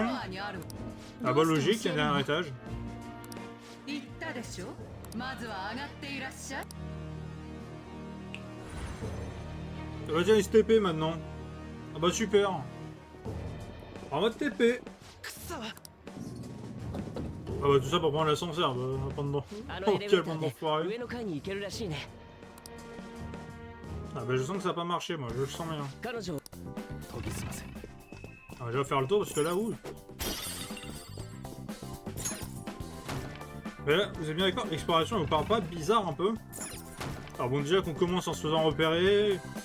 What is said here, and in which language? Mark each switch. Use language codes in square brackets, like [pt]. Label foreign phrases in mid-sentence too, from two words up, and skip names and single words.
[fr] Ah bah logique, il y a un dernier étage. Vas-y, allez se TP maintenant. Ah bah super. En mode TP. Ah bah tout ça pour prendre l'ascenseur, bah pas dedans. [ja] あ [fr] Oh [ja] のエレベ [fr] quel [ja] ーター [fr] monde [ja] で [fr] d'enfoiré. [ja] 上の階に行けるらしいね。 [fr] Ah bah je sens que ça a pas marché moi, je le sens bien. [ja] 彼女 [fr] Ah, je vais faire le tour parce que là où. Mais là, vous êtes bien d'accord, l'exploration elle vous paraît pas bizarre un peu? Alors bon déjà qu'on commence en se faisant repérer.